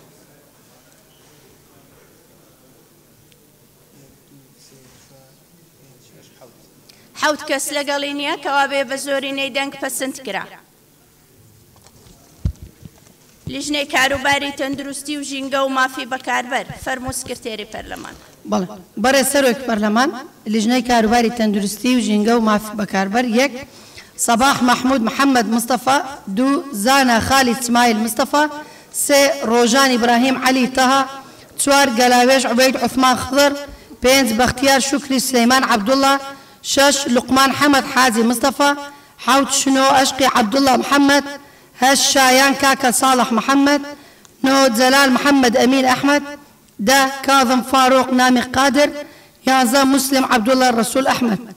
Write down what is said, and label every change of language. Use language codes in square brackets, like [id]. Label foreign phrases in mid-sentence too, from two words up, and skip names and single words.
[ckb] حەوت کەس لەگەڵی نییە کەوا بێ بە زۆرینەی دەنگ پەسەند کرا لیژنەی کاروباری تەندروستی و ژینگە و مافی بەکاربەر فەرموو سکرتێری پەرلەمان بەڵێ بەڕێز سەرۆکی پەرلەمان لیژنەی کاروباری تەندروستی و ژینگە و مافی بەکاربەر یەک صباح محمود محمد مصطفى دو زانا خالد اسماعيل مصطفى سي روجان إبراهيم علي طه چوار قلاويش عبيد عثمان خضر بينز بختيار شكري سليمان عبد الله شش لقمان حمد حازي مصطفى حوت شنو أشقي عبد الله محمد هش شايان كاكا صالح محمد نو زلال محمد أمين أحمد ده كاظم فاروق نامي قادر يانزا مسلم عبد الله الرسول أحمد